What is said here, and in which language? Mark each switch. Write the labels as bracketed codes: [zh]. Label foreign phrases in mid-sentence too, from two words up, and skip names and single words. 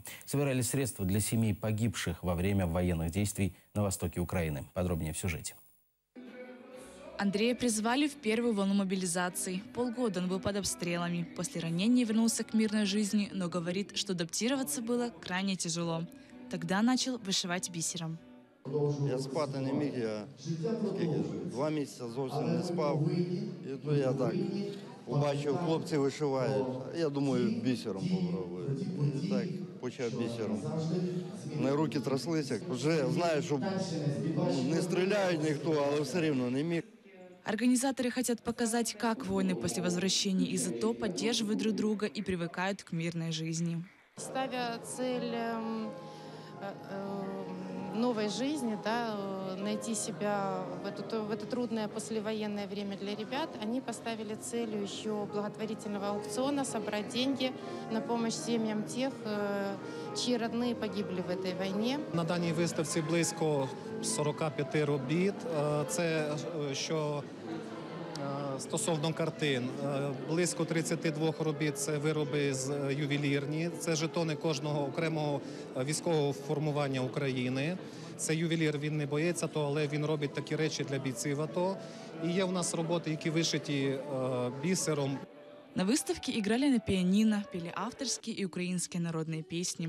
[ru] Собирали средства для семей погибших во время военных действий на востоке Украины. Подробнее в сюжете. Андрея призвали в первую волну мобилизации. Полгода он был под обстрелами. После ранения вернулся к мирной жизни, но говорит, что адаптироваться было крайне тяжело. Тогда начал вышивать бисером. [uk] Я спати не міг, я 2 місяці зовсім не спав. І то я так побачив, хлопці вишивають. Я думаю, бісером попробую. І так почав бісером. На руки тряслися. Вже знаю, що не стріляють ніхто, але все рівно не міг. [ru] Организаторы хотят показать, как воины после возвращения из АТО поддерживают друг друга и привыкают к мирной жизни. Ставя цель новой жизни, да, найти себя в это трудное послевоенное время для ребят, они поставили целью еще благотворительного аукциона собрать деньги на помощь семьям тех, чьи родные погибли в этой войне. [uk] На даній виставці близько 45 робіт. Це що стосовно картин. Близько 32 робіт – це вироби ювелірні. Це жетони кожного окремого військового формування України. Це ювелір, він не боїться того, але він робить такі речі для бійців АТО. І є у нас роботи, які вишиті бисером. [ru] На выставке играли на пианино, пели авторские и украинские народные песни.